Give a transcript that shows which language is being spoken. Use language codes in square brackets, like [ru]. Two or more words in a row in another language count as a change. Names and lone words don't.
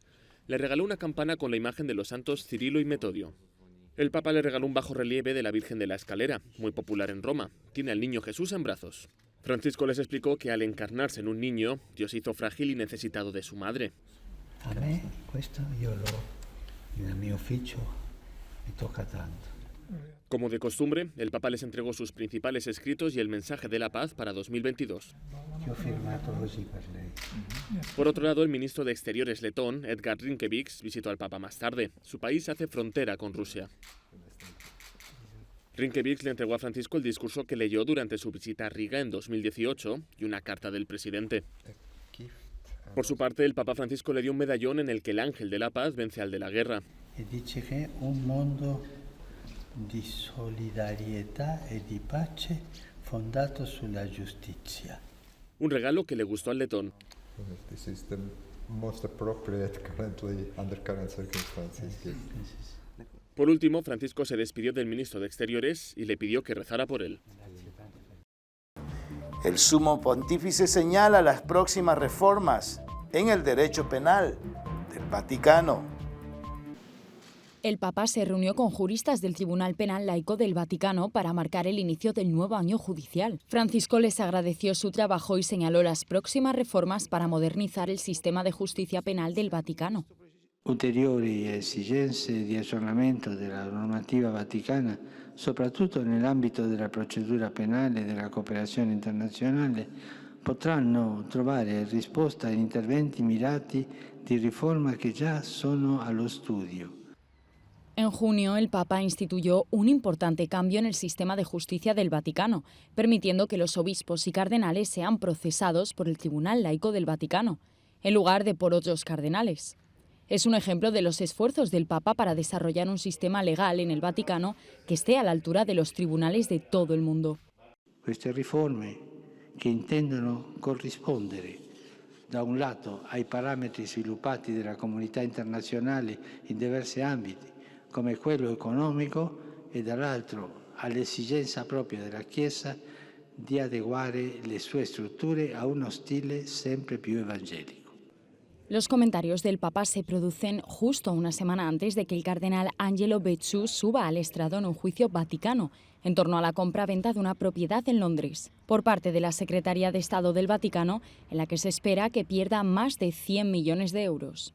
[es] Le regaló una campana con la imagen de los santos Cirilo y Metodio. El Papa le regaló un bajorrelieve de la Virgen de la Escalera, muy popular en Roma. Tiene al niño Jesús en brazos. Francisco les explicó que al encarnarse en un niño, Dios hizo frágil y necesitado de su madre. [it] A me questo nel mio ufficio mi tocca tanto. [es] Como de costumbre, el Papa les entregó sus principales escritos y el mensaje de la paz para 2022. [it] Che ho firmato così per lei. [es] Por otro lado, el ministro de Exteriores letón, Edgar Rinkēviks, visitó al Papa más tarde. Su país hace frontera con Rusia. Rinkēviks le entregó a Francisco el discurso que leyó durante su visita a Riga en 2018 y una carta del presidente. Por su parte, el Papa Francisco le dio un medallón en el que el ángel de la paz vence al de la guerra. [it] E dice che un mondo di solidarietà e di pace fondato sulla giustizia. [es] Un regalo que le gustó al letón. [en] This is the most appropriate currently under current circumstances. [es] Por último, Francisco se despidió del ministro de Exteriores y le pidió que rezara por él. El sumo pontífice señala las próximas reformas en el derecho penal del Vaticano. El Papa se reunió con juristas del Tribunal Penal Laico del Vaticano para marcar el inicio del nuevo año judicial. Francisco les agradeció su trabajo y señaló las próximas reformas para modernizar el sistema de justicia penal del Vaticano. [it] Ulteriori esigenze di aggiornamento della normativa vaticana, soprattutto nell'ambito della procedura penale e della cooperazione internazionale, potranno trovare risposta in interventi mirati di riforma che già sono allo studio. [es] En junio, el Papa instituyó un importante cambio en el sistema de justicia del Vaticano, permitiendo que los obispos y cardenales sean procesados por el Tribunal Laico del Vaticano, en lugar de por otros cardenales. Es un ejemplo de los esfuerzos del Papa para desarrollar un sistema legal en el Vaticano que esté a la altura de los tribunales de todo el mundo. [it] Queste riforme che intendono corrispondere da un lato ai parametri sviluppati dalla comunità internazionale in diversi ambiti, come quello economico, e dall'altro all'esigenza propria della Chiesa di adeguare le sue strutture a uno stile sempre più evangelico. [es] Los comentarios del Papa se producen justo una semana antes de que el cardenal Angelo Becciu suba al estrado en un juicio vaticano en torno a la compra-venta de una propiedad en Londres por parte de la Secretaría de Estado del Vaticano, en la que se espera que pierda más de 100 millones de euros.